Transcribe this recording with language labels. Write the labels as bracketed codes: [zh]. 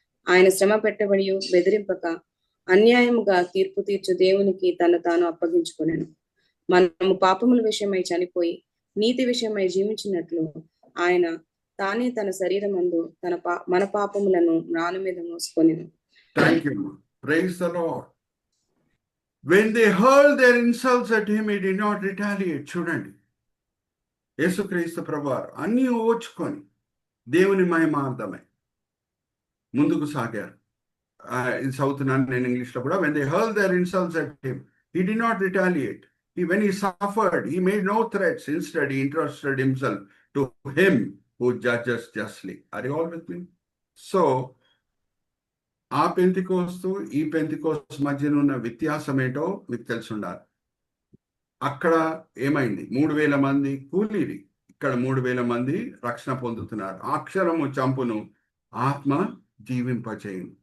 [te] ఆయన శ్రమ పెట్టబడి బెదిరింపక అన్యాయముగా తీర్పు తీర్చు దేవునికి తను తాను అప్పగించుకున్నాను. మనము పాపముల విషయమై చనిపోయి నీతి విషయమై జీవించినట్లు ఆయన తానే తన శరీరమందు మన పాపములను రాను మీద మోసుకొనెను. [en] Thank you. Praise the Lord. When they hurled their insults at him, he did not retaliate. [te] చూడండి, యేసుక్రీస్తు ప్రభువారు అన్నీ ఓర్చుకొని దేవుని మహిమార్థమై ముందుకు సాగారు. ఇది చదువుతున్నాను నేను ఇంగ్లీష్లో కూడా. [en] When they hurled their insults at him, he did not retaliate. When he suffered, he made no threats. Instead, he entrusted himself to him who judges justly. Are you all with me? [te] So, ఆ పెంతికోస్తు ఈ పెంతికోస్తు మధ్యన ఉన్న వ్యత్యాసం ఏంటో మీకు తెలిసి ఉండాలి. అక్కడ ఏమైంది, 3,000 మంది కూలీరి, ఇక్కడ 3,000 మంది రక్షణ పొందుతున్నారు. అక్షరము చంపును, ఆత్మ జీవింపచేయును.